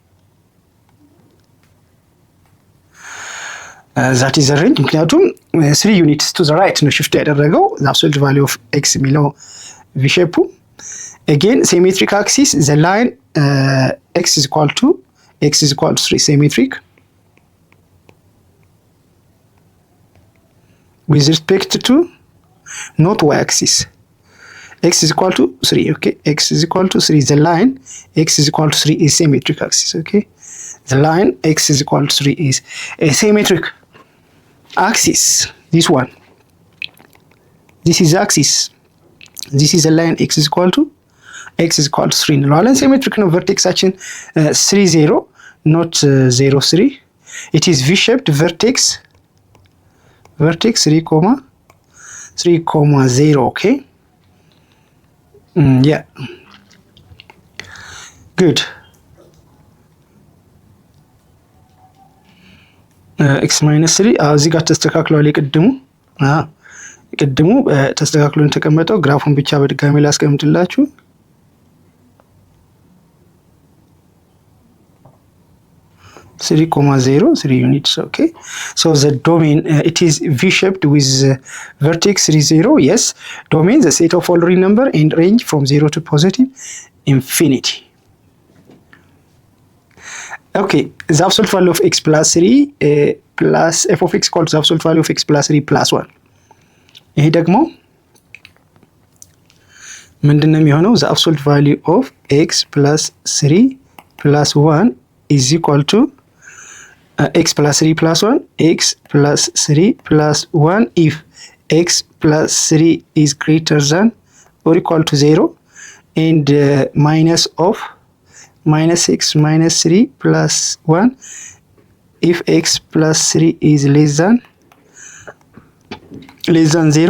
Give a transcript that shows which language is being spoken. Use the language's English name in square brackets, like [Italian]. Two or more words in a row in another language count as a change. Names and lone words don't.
[English] That is the range. ምክንያቱም 3 units to the right ነው shift ያደረገው the absolute value of x የሚለው v shape. Again symmetric axis, the line x is equal to 3 symmetric with respect to not y axis. X is equal to 3. Okay, x is equal to 3. The line x is equal to 3 is symmetric axis. Okay, the line x is equal to 3 is a symmetric axis. This one, this is axis, this is a line x is equal to 3 እንለዋለን። symmetric ነው። ቨርቴክሳችን 3 0 not 0 3. it is v shaped vertex 3,0. okay, yeah, good. x minus 3 [Amharic] እዚህ ጋር ተስተካክሏል። ቅድሙ ተስተካክሎ ተቀመጠው። ግራፉን ብቻ በድጋሚ ላስቀምጥላችሁ። [English] Three units. Okay, so the domain it is v shaped with vertex 3 0. Yes, domain the set of all real number and range from 0 to positive infinity. Okay, the absolute value of x plus 3 plus f of x equals the absolute value of x plus 3 plus 1. [Amharic] ይሄ ደግሞ ምንድነው የሚሆነው? [English] the absolute value of x plus 3 plus 1 is equal to x plus 3 plus 1, x plus 3 plus 1 if x plus 3 is greater than or equal to 0 and minus of minus x minus 3 plus 1 if x plus 3 is less than 0.